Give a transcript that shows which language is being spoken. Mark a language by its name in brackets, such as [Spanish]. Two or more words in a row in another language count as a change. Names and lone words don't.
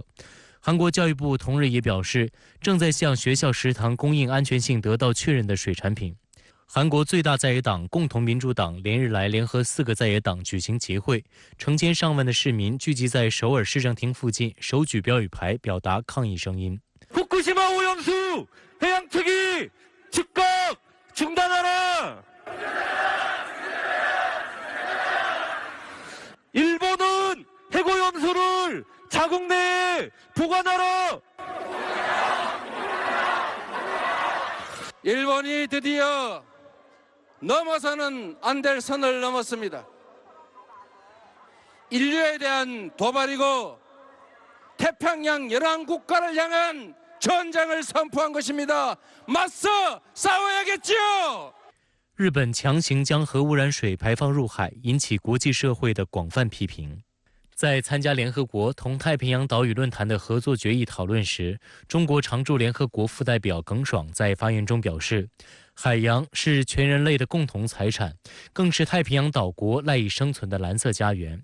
[Chinese] 韩国教育部同日也表示，正在向学校食堂供应安全性得到确认的水产品。韩国最大在野党共同民主党连日来联合4个在野党举行集会，成千上万的市民聚集在首尔市政厅附近，手举标语牌表达抗议声音。 [Korean] 후쿠시마 오염수 해양 투기 즉각 중단하라! 일본은 해고염수를 자국 내에 보관하라! 일본이 드디어 넘어서는 안 될 선을 넘었습니다. 인류에 대한 도발이고 태평양 열한 국가를 향한 전쟁을 선포한 것입니다. 맞서 싸워야겠죠. [Chinese] 日本强行将核污染水排放入海，引起国际社会的广泛批评。在参加联合国同太平洋岛屿论坛的合作决议讨论时，中国常驻联合国副代表耿爽在发言中表示，海洋是全人类的共同财产，更是太平洋岛国赖以生存的蓝色家园。